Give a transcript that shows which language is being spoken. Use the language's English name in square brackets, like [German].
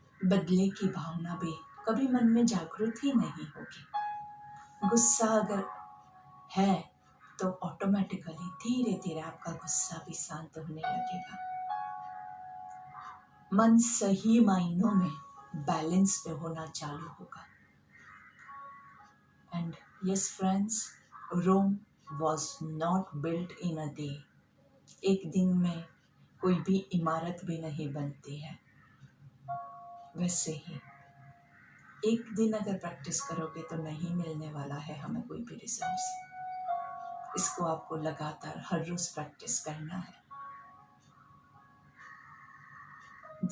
[Hindi] बदले की भावना भी कभी मन में जागृत ही नहीं होगी। गुस्सा अगर है तो ऑटोमेटिकली धीरे धीरे आपका गुस्सा भी शांत होने लगेगा। मन सही मायनों में बैलेंस पे होना चालू होगा। [English] And yes friends, Rome was not built in a day. [Hindi] एक दिन में कोई भी इमारत भी नहीं बनती है, वैसे ही एक दिन अगर प्रैक्टिस करोगे तो नहीं मिलने वाला है हमें कोई भी रिजल्ट्स। इसको आपको लगातार हर रोज प्रैक्टिस करना है।